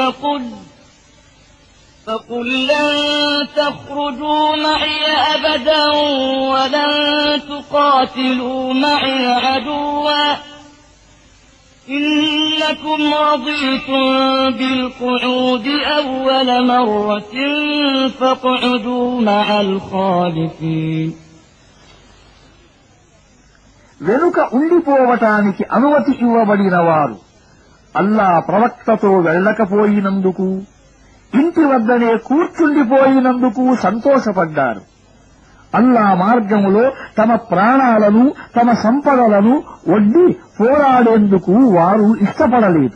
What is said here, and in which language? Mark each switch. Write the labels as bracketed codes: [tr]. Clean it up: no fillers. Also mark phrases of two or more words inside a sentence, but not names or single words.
[ar] فقل لن تخرجوا معي أبدا ولن تقاتلوا معي عدوا إنكم رضيتم بالقعود أول مرة فاقعدوا مع الخالفين. [te] వెనుక ఉండిపోవటానికి అనుమతి ఇవ్వబడిన వారు అల్లా ప్రవక్తతో వెళ్లకపోయినందుకు, ఇంటి వద్దనే కూర్చుండిపోయినందుకు సంతోషపడ్డారు. అల్లా మార్గములో తమ ప్రాణాలను, తమ సంపదలను ఒడ్డి పోరాడేందుకు వారు ఇష్టపడలేదు.